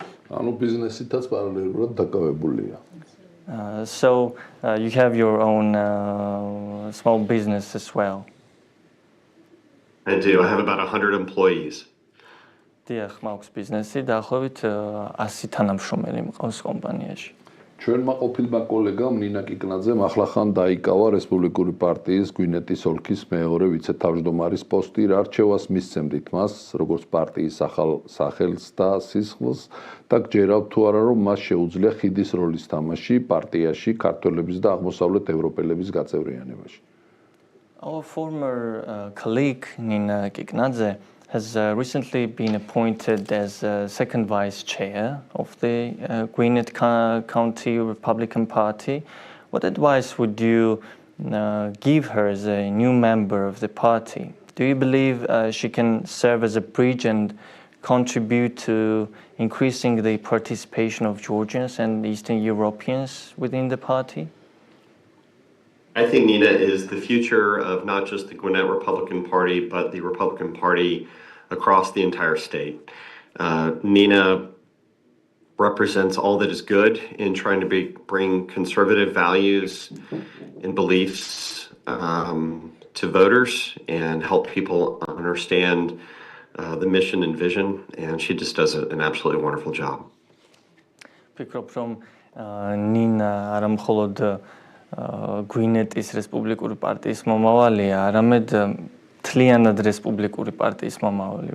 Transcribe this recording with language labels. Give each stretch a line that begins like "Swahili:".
Georgian: ანუ ბიზნესითაც პარალელურად დაკავებულია.
English: So you have your own small business as well. I do. I have about 100 employees.
Georgian: დიახ, მაქვს ბიზნესი, დაახლოებით 100 თანამშრომელი მყავს კომპანიაში. ჩვენმა ყოფილმა კოლეგამ ნინა კიკნაძემ ახლახან დაიკავა რესპუბლიკური პარტიის გვინეტის ოლქის მეორე ვიცე-თავმჯდომარის პოსტი. რა რჩევას მისცემდით მას, როგორც პარტიის ახალ სახელს და სისხლს და გჯერავთ თუ არა, რომ მას შეუძლია ხიდის როლის თამაში პარტიაში ქართველების და აღმოსავლეთ ევროპელების გაწევრიანებაში?
English: Our former colleague Nina Kiknadze has recently been appointed as second vice chair of the Gwinnett County Republican Party. What advice would you give her as a new member of the party? Do you believe she can serve as a bridge and contribute to increasing the participation of Georgians and Eastern Europeans within the party? I think Nina is the future of not just the Gwinnett Republican Party, but the Republican Party across the entire state. Nina represents all that is good in trying to bring conservative values and beliefs to voters and help people understand the mission and vision, and she just does an absolutely wonderful job.
Georgian: Ფიქრობ რომ ნინა არა მხოლოდ გვინეტის რესპუბლიკური პარტიის მომავალია, არამედ მთლიანად რესპუბლიკური პარტიის მომავალი.